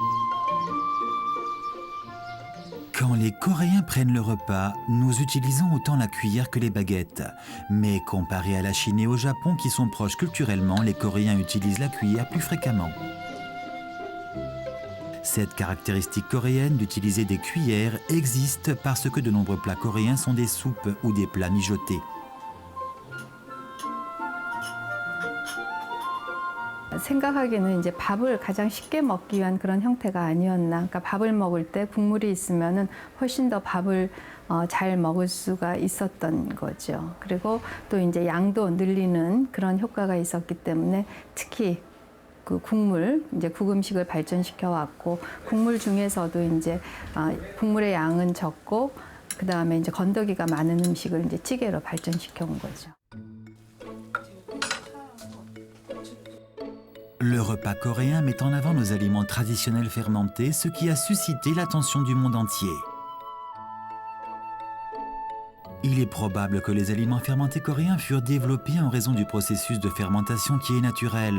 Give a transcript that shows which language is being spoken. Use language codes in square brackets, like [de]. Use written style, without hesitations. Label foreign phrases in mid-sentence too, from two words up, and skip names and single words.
[fr] Quand les Coréens prennent le repas, nous utilisons autant la cuillère que les baguettes. Mais comparé à la Chine et au Japon, qui sont proches culturellement, les Coréens utilisent la cuillère plus fréquemment. Cette caractéristique coréenne d'utiliser des cuillères existe parce que de nombreux plats coréens sont des soupes ou des plats mijotés. [ko] 생각하기에는 이제 밥을 가장 쉽게 먹기 위한 그런 형태가 아니었나. 그러니까 밥을 먹을 때 국물이 있으면은 훨씬 더 밥을 잘 먹을 수가 있었던 거죠. 그리고 또 이제 양도 늘리는 그런 효과가 있었기 때문에 특히 그 국물, 이제 국음식을 발전시켜 왔고 국물 중에서도 이제 국물의 양은 적고 그 다음에 이제 건더기가 많은 음식을 이제 찌개로 발전시켜 온 거죠. [fr] Le repas coréen met en avant nos aliments traditionnels fermentés, ce qui a suscité l'attention du monde entier. Il est probable que les aliments fermentés coréens furent développés en raison du processus de fermentation qui est naturel.